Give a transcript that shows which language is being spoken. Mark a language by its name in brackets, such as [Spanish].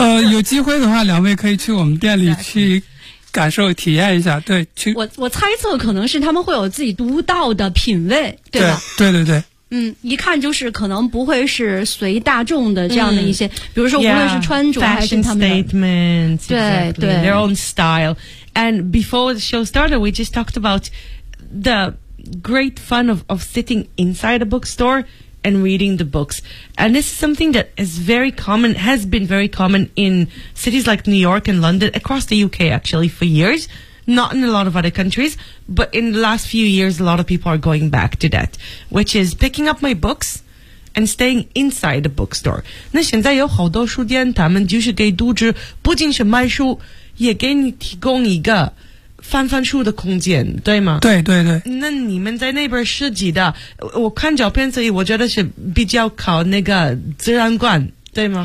[Chinese] 有机会的话，两位可以去我们店里去感受体验一下。对，去。我猜测可能是他们会有自己独到的品味，对吧？对对对。嗯，一看就是可能不会是随大众的这样的一些，比如说无论是穿着还是他们的 [English] fashion statements, exactly. [Chinese] 对对 [English] ，their own style. And before the show started, we just talked about the. Great fun of sitting inside a bookstore and reading the books. And this is something that is very common, has been very common in cities like New York and London, across the UK actually for years, not in a lot of other countries, but in the last few years, a lot of people are going back to that, which is picking up my books and staying inside the bookstore. [Chinese] 那现在有好多书店，他们就是给读者不仅是卖书，也给你提供一个翻翻书的空间，对吗？对对对。那你们在那边设计的，我看照片，所以我觉得是比较靠那个自然光，对吗？